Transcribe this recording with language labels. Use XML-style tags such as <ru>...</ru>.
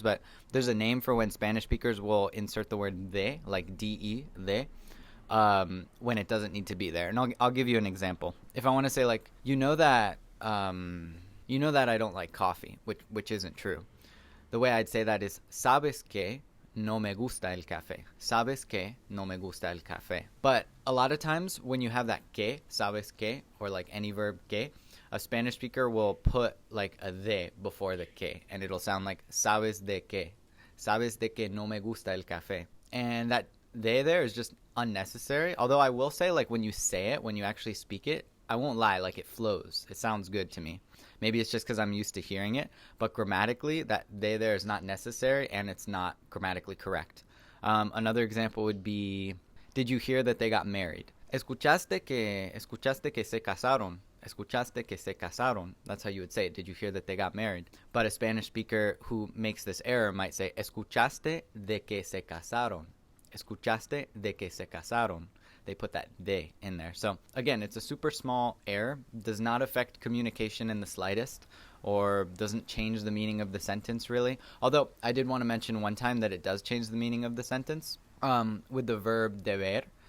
<en>But there's a name for when Spanish speakers will insert the word de, like de, de. When it doesn't need to be there. And I'll give you an example. If I want to say like, you know that I don't like coffee, which isn't true. The way I'd say that is,</en> <es>sabes que no me gusta el café. Sabes que no me gusta el café.</es> <en>But a lot of times when you have that que, sabes que, or like any verb que, a Spanish speaker will put like a de before the que, and it'll sound like</en> <es>sabes de que. Sabes de que no me gusta el café.</es> <en>And that de there is just unnecessary. Although I will say, like, when you say it, when you actually speak it, I won't lie, like, it flows. It sounds good to me. Maybe it's just because I'm used to hearing it, but grammatically, that they there is not necessary, and it's not grammatically correct. Another example would be, did you hear that they got married?</en> <es>Escuchaste que se casaron. Escuchaste que se casaron.</es> <en>That's how you would say it. Did you hear that they got married? But a Spanish speaker who makes this error might say,</en> <es>escuchaste de que se casaron. Escuchaste de que se casaron.</es> <en>They put that de in there. So again, it's a super small error, does not affect communication in the slightest, or doesn't change the meaning of the sentence really. Although I did want to mention one time that it does change the meaning of the sentence with the verb deber.</en>